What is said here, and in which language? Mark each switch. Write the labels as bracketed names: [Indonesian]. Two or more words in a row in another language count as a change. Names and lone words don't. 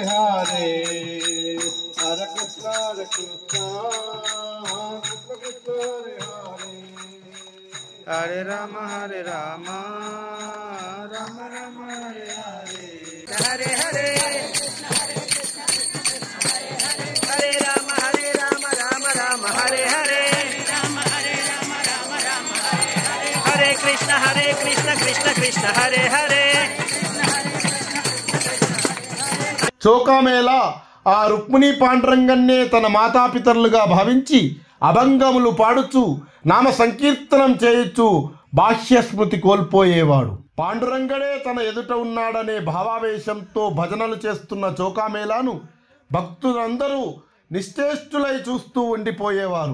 [Sanskrit] Hare, Hare Krishna Krishna Krishna Hare Hare, Hare Rama Rama Rama Hare Hare, Hare Hare, Hare Rama Rama Rama Hare Hare, Hare Krishna Krishna Krishna Hare Hare. [Telugu] చోకామేళా ఆ రుక్మిణీ పాండురంగన్నే తన మాతాపితరులుగా భావించి అభంగములు పాడుచు నామ సంకీర్తనం చేయుచు బాహ్యస్మృతి కోల్పోయేవాడు. పాండురంగడే తన ఎదుట ఉన్నాడనే భావావేశంతో భజనలు చేస్తున్న చోకామేళాను భక్తులందరూ నిశ్చేష్టులై చూస్తూ ఉండిపోయేవారు.